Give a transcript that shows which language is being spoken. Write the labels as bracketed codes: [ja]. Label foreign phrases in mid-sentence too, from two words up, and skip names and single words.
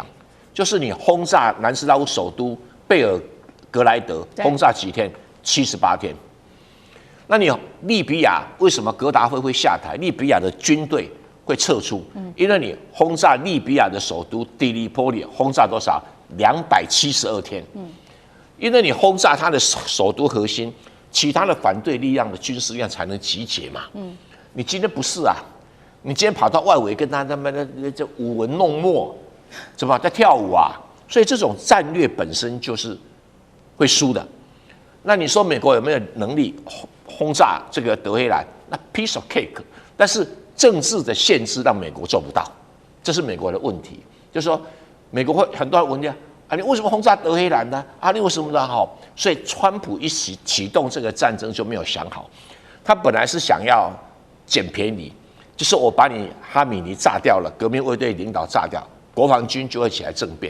[zh] 就是你轟炸南斯拉夫首都貝爾格萊德，轟炸幾天？78天。那你利比亞為什麼格達費會下台？利比亞的軍隊會撤出，因為你轟炸利比亞的首都迪利波里，轟炸多少？272天。因為你轟炸它的首都核心，其他的反對力量的軍事力量才能集結嘛。你今天不是啊，你今天跑到外圍跟他們的舞文弄墨，怎麼在跳舞啊？所以這種戰略本身就是會輸的。那你說美國有沒有能力轟炸這個德黑蘭？ [en] 那 piece of cake， [zh] 但是政治的限制讓美國做不到，這是美國的問題。就是說，美國會很多人問你啊，你為什麼轟炸德黑蘭呢？啊，你為什麼呢？好，所以川普一啟動這個戰爭就沒有想好，他本來是想要撿便宜，就是我把你哈米尼炸掉了，革命衛隊領導炸掉，國防軍就會起來政變。